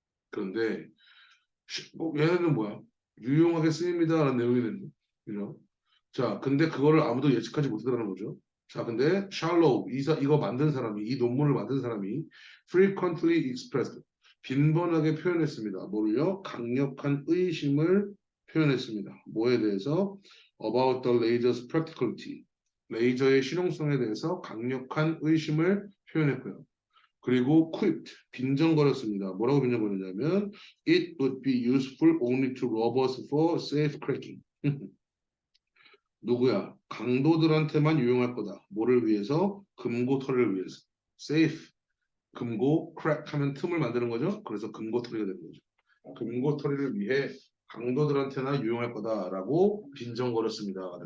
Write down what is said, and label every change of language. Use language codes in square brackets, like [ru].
[ko] 그런데 얘네는 뭐야? 유용하게 쓰입니다라는 내용이 되는 거죠. 그죠? 자, 근데 그거를 아무도 예측하지 못했다는 거죠. 자, 근데 샬로우 이거 만든 사람이 이 논문을 만든 사람이 [en] frequently expressed [ko] 빈번하게 표현했습니다. 뭐를요? 강력한 의심을 표현했습니다. 뭐에 대해서? [en] About the laser's practicality. [ko] 레이저의 실용성에 대해서 강력한 의심을 표현했고요. 그리고 quipped, 빈정거렸습니다. 뭐라고 빈정거렸냐면 [en] It would be useful only to robbers for safe cracking. [ko] 누구야? 강도들한테만 유용할 거다. 뭐를 위해서? 금고털이를 위해서. safe, 금고, crack 하면 틈을 만드는 거죠. 그래서 금고털이가 되는 거죠. 금고털이를 위해 강도들한테나 유용할 거다라고 빈정거렸습니다.